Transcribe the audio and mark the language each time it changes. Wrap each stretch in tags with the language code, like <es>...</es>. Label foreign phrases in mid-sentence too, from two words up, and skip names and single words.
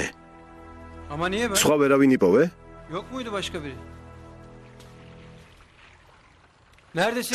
<tr>Ama niye ben?</tr> <ka>სხვა ვერავინ იპოვე?</ka> <tr>Yok muydu başka biri? Neredesin?</tr>